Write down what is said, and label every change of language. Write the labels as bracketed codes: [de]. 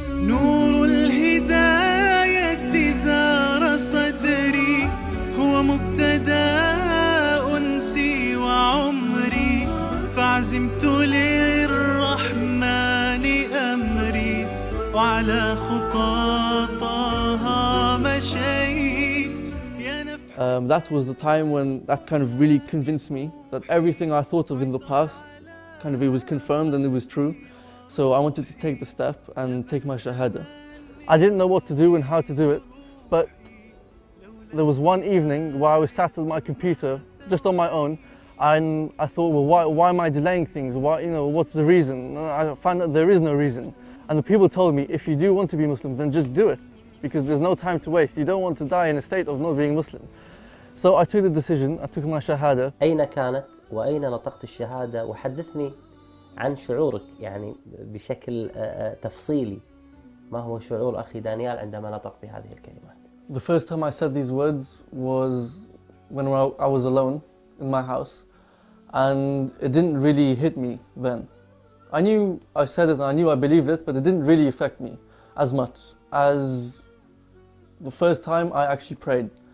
[ar] نور الهداية زار صدري هو مبتدأ أنسي وعمري فعزمت للرحمن أمري وعلى خطاطها مشيت يا نفح. [en] That was the time when that kind of really convinced me that everything I thought of in the past, kind of it was confirmed and it was true. So I wanted to take the step and take my shahada. I didn't know what to do and how to do it, but there was one evening where I was sat at my computer just on my own, and I thought, well, why am I delaying things? What's the reason? And I found that there is no reason. And the people told me, if you do want to be Muslim, then just do it, because there's no time to waste. You don't want to die in a state of not being Muslim. So I took the decision, I took my shahada. [ar] أين كانت وأين نطقت الشهادة؟ وحدثني عن شعورك يعني بشكل تفصيلي. ما هو شعور أخي دانيال عندما نطق بهذه الكلمات؟ [en] The first time I said these words was when I was alone in my house, and it didn't really hit me then. I knew I said it, I knew I believed it, but it didn't really affect me as much as the first time I actually prayed.